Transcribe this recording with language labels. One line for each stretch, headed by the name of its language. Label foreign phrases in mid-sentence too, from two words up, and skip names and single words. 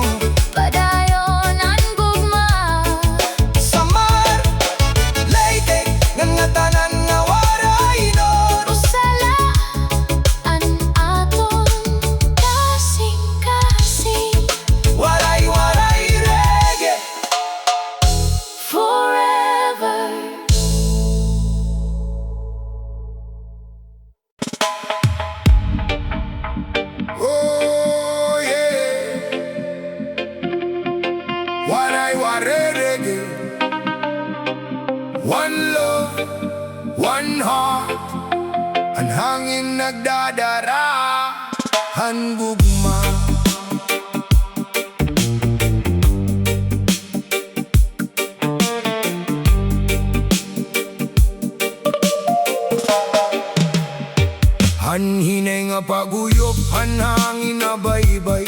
Waray: padayon ang gugma. Samar, Leyte, nga tanan nga waray nun. Usala an aton kasing-kasing. Waray reggae. Forever.
English: Oh yeah.
Waray: Waray reggae.
English: One love, one heart.
Waray: Ang hangin nagdadara, ang gugma. Han hinay nga paguyop, han hangin na baybay.